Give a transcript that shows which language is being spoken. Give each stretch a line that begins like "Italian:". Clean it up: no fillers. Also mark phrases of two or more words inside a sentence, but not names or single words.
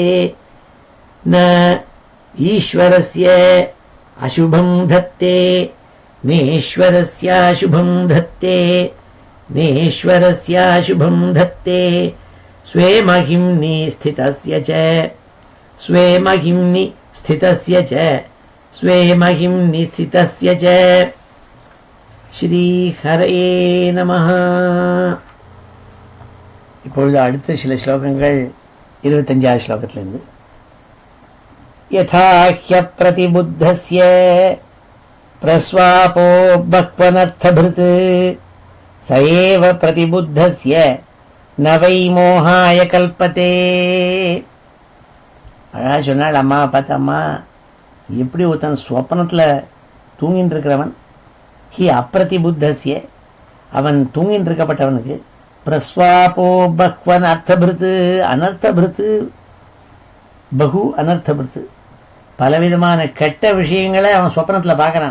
Sanskrit: न ईश्वरस्य अशुभं धत्ते नेश्वरस्याशुभं धत्ते नेश्वरस्याशुभं धत्ते स्वे महिम्नि स्थितस्य च स्वे महिम्नि स्थितस्य च स्वे महिम्नि स्थितस्य च श्रीहरये நமः.
Tamil: இப்பொழுது அடுத்த சில ஸ்லோகங்கள் 25வது ஸ்லோகத்திலிருந்து.
Sanskrit: யதா ह्यप्रतिबुद्धस्य प्रस्वापो बह्वनर्थभृत् स एव प्रतिबुद्धस्य न वै मोहाय कल्पते.
Tamil: அழகா சொன்னாள். அம்மா பார்த்தம்மா, எப்படி ஒருத்தன் ஸ்வப்னத்தில் தூங்கின்னு இருக்கிறவன்,
Sanskrit: हि अप्रतिबुद्धस्य,
Tamil: அவன் தூங்கின்னு இருக்கப்பட்டவனுக்கு,
Sanskrit: प्रस्वापो बह्वन् अर्थभृत् अनर्थभृत् बहु अनर्थभृत्,
Tamil: பலவிதமான கெட்ட விஷயங்களை அவன் சொப்பனத்தில் பார்க்குறான்.